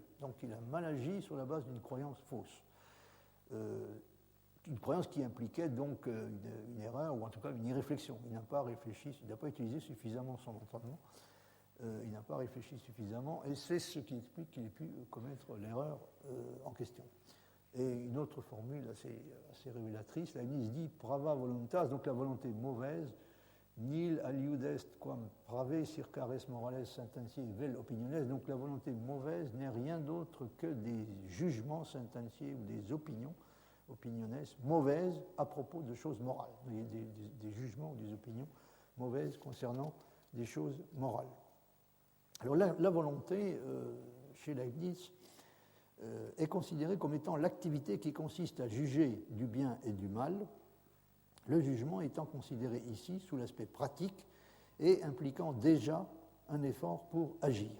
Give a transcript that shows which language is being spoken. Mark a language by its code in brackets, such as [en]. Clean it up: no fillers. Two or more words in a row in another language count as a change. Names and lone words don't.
[fr] Donc il a mal agi sur la base d'une croyance fausse. Une croyance qui impliquait donc une erreur, ou en tout cas une irréflexion. Il n'a pas réfléchi, il n'a pas utilisé suffisamment son entendement, il n'a pas réfléchi suffisamment, et c'est ce qui explique qu'il ait pu commettre l'erreur en question. Et une autre formule assez révélatrice, Leibniz dit [la] prava voluntas, [fr] donc la volonté mauvaise, [la] nil aliud est quam prave circa res morales sententiae vel opiniones, [fr] donc la volonté mauvaise n'est rien d'autre que des jugements sententiae ou des opiniones mauvaises à propos de choses morales, des jugements ou des opinions mauvaises concernant des choses morales. Alors la volonté, chez Leibniz, est considérée comme étant l'activité qui consiste à juger du bien et du mal, le jugement étant considéré ici sous l'aspect pratique et impliquant déjà un effort pour agir.